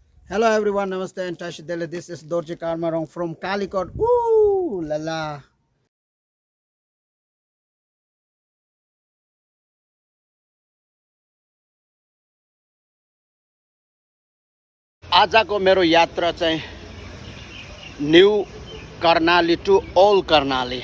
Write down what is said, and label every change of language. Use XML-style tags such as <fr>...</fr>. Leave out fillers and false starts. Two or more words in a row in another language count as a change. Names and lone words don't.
<en>Hello everyone, Namaste and Tashi Delhi. This is Dorji Karmarong from Calicut. Woo la la.</en> <ne>आजको मेरो यात्रा चाहिँ न्यू कर्णाली टु ओल्ड कर्णाली।</ne>